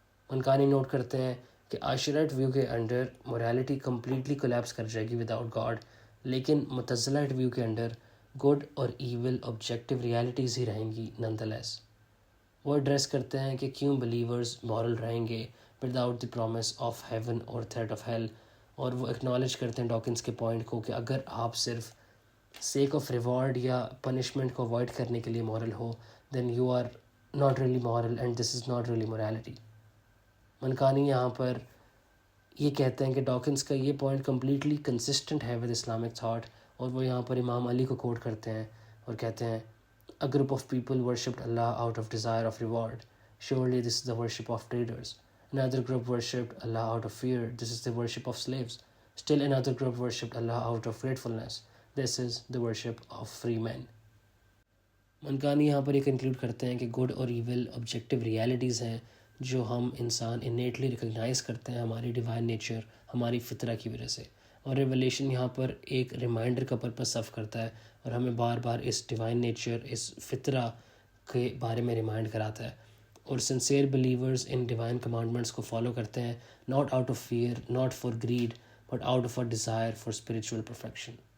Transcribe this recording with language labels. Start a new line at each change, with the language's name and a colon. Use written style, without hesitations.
Urdu: منکانی note کرتے ہیں کہ عاشرائٹ ویو کے انڈر مورالٹی کمپلیٹلی کولیپس کر جائے گی وداؤٹ گاڈ، لیکن معتزلائٹ ویو کے انڈر گڈ اور ایول آبجیکٹیو ریالٹیز ہی رہیں گی نان دا لیس۔ وہ ایڈریس کرتے ہیں کہ کیوں بلیورز مورل رہیں گے without the promise of heaven اور تھریٹ آف ہیل، اور وہ اکنالج کرتے ہیں ڈاکنس کے پوائنٹ کو کہ اگر آپ صرف سیک آف ریوارڈ یا پنشمنٹ کو اوائڈ کرنے کے لیے moral ہو
English: Then you are not really moral and this is not really morality.
Urdu: منکانی یہاں پر یہ کہتے ہیں کہ ڈاکنس کا یہ پوائنٹ کمپلیٹلی کنسسٹنٹ ہے ود اسلامک تھاٹ، اور وہ یہاں پر امام علی کو کوٹ کرتے ہیں اور کہتے ہیں
English: A group of people worshipped Allah out of desire of reward. Surely this is the worship of traders. Another group worshipped Allah out of fear. This is the worship of slaves. Still another group worshipped Allah out of gratefulness. This is the worship of free men.
Urdu: منکانی یہاں پر یہ conclude کرتے ہیں کہ good اور evil objective realities ہیں جو ہم انسان انیٹلی ریکگنائز کرتے ہیں ہماری ڈیوائن نیچر، ہماری فطرہ کی وجہ سے، اور ریولیشن یہاں پر ایک ریمائنڈر کا پرپس سرو کرتا ہے اور ہمیں بار بار اس ڈیوائن نیچر، اس فطرہ کے بارے میں ریمائنڈ کراتا ہے، اور sincere believers in divine commandments کو فالو کرتے ہیں،
English: Not out of fear, not for grade, but out of a desire for spiritual perfection.